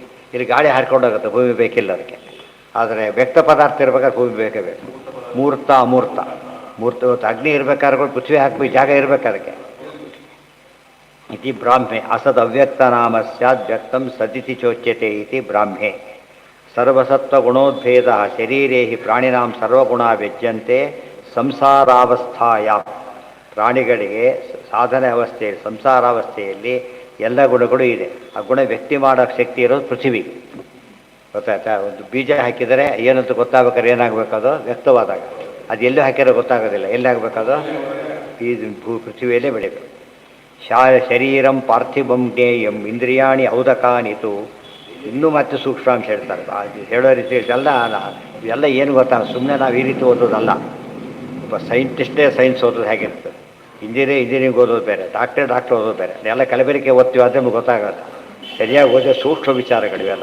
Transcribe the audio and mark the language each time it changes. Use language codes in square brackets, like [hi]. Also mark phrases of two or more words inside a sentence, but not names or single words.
[kn] ಇಲ್ಲಿ ಗಾಳಿ ಹಾರ್ಕೊಂಡೋಗುತ್ತೆ, ಭೂಮಿ ಬೇಕಿಲ್ಲ ಅದಕ್ಕೆ. ಆದರೆ ವ್ಯಕ್ತ ಪದಾರ್ಥ ಇರಬೇಕಾದ್ರೆ ಭೂಮಿ ಬೇಕೇ ಬೇಕು. ಮೂರ್ತ ಅಮೂರ್ತ. ಮೂರ್ತ ಅಗ್ನಿ ಇರಬೇಕಾದ್ರೆ ಪೃಥ್ವಿ ಹಾಕಬೇಕು, ಜಾಗ ಇರಬೇಕು ಅದಕ್ಕೆ. [sa] ಇತಿ ಬ್ರಾಹ್ಮೆ ಅಸದ್ ಅವ್ಯಕ್ತ ನಾಮಸ್ಯ ವ್ಯಕ್ತಂ ಸದಿತಿ ಚೋಚ್ಯತೆ ಇತಿ ಬ್ರಾಹ್ಮೆ. ಸರ್ವಸತ್ವ ಗುಣೋದ್ಭೇದ ಶರೀರೇ ಹಿ ಪ್ರಾಣಿನಾಂ ಸರ್ವಗುಣ ವ್ಯಜ್ಯಂತೆ ಸಂಸಾರಾವಸ್ಥಾಯ. [kn] ಪ್ರಾಣಿಗಳಿಗೆ ಸಾಧನೆ ಅವಸ್ಥೆಯಲ್ಲಿ, ಸಂಸಾರಾವಸ್ಥೆಯಲ್ಲಿ ಎಲ್ಲ ಗುಣಗಳು ಇದೆ. ಆ ಗುಣ ವ್ಯಕ್ತಿ ಮಾಡೋ ಶಕ್ತಿ ಇರೋದು ಪೃಥ್ವಿಗೆ. ಗೊತ್ತಾಯ್ತಾ? ಒಂದು ಬೀಜ ಹಾಕಿದರೆ ಏನಂತ ಗೊತ್ತಾಗಬೇಕಾದ್ರೆ ಏನಾಗಬೇಕು? ಅದು ವ್ಯಕ್ತವಾದಾಗ. ಅದು ಎಲ್ಲೂ ಹಾಕಿರೋ ಗೊತ್ತಾಗೋದಿಲ್ಲ. ಎಲ್ಲಾಗಬೇಕದು? ಈ ಪೃಥ್ವಿಯಲ್ಲೇ ಬೆಳಿಬೇಕು. [sa] ಶರೀರಂ ಪಾರ್ಥಿವಂ ಜ್ಞೇಯಂ ಇಂದ್ರಿಯಾಣಿ ಔದಕಾನಿತು. [kn] ಇನ್ನೂ ಮತ್ತೆ ಸೂಕ್ಷ್ಮಾಂಶ ಹೇಳ್ತಾರೆ. ಅದು ಹೇಳೋ ರೀತಿ ಎಲ್ಲ ಏನು ಗೊತ್ತಾ? ಸುಮ್ಮನೆ ನಾವು ಈ ರೀತಿ ಓದೋದಲ್ಲ. ಒಬ್ಬ [en] scientist science [kn] ಓದೋದು ಹೇಗಿರ್ತದೆ, ಇಂಜಿನಿಯರಿಂಗ್ ಓದೋದು ಬೇರೆ, ಡಾಕ್ಟರ್ ಓದೋದು ಬೇರೆ. ಎಲ್ಲ ಕಲಬೆರಕೆ ಓದ್ತೀವಿ ಆದರೆ ನಮ್ಗೆ ಗೊತ್ತಾಗಲ್ಲ. ಸರಿಯಾಗಿ ಓದೋ ಸೂಕ್ಷ್ಮ ವಿಚಾರಗಳು ಇವೆಲ್ಲ.